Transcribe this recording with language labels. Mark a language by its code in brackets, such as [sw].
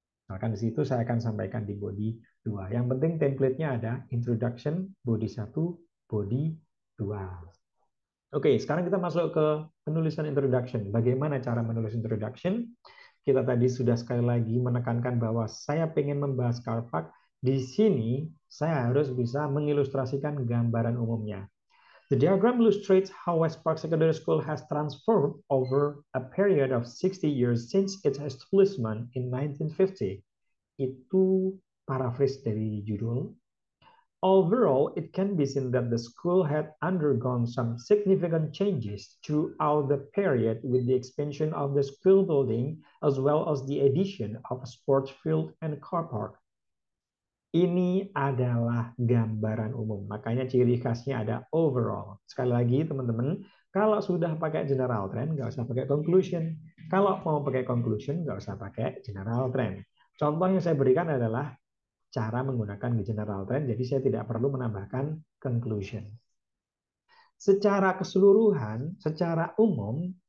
[id] Misalkan di situ saya akan sampaikan di body 2. Yang penting template-nya ada introduction, body 1, body 2. Oke, sekarang kita masuk ke penulisan introduction. Bagaimana cara menulis introduction? Kita tadi sudah sekali lagi menekankan bahwa saya ingin membahas car park. Di sini saya harus bisa mengilustrasikan gambaran umumnya. [en] The diagram illustrates how West Park Secondary School has transformed over a period of 60 years since its establishment in 1950. [id] Itu paraphrase dari judul. [en] Overall, it can be seen that the school had undergone some significant changes throughout the period with the expansion of the school building as well as the addition of a sports field and car park. [id] Ini adalah gambaran umum, makanya ciri khasnya ada overall. Sekali lagi teman-teman, kalau sudah pakai general trend, nggak usah pakai conclusion. Kalau mau pakai conclusion, nggak usah pakai general trend. Contoh yang saya berikan adalah cara menggunakan general trend, jadi saya tidak perlu menambahkan conclusion. Secara keseluruhan, secara umum,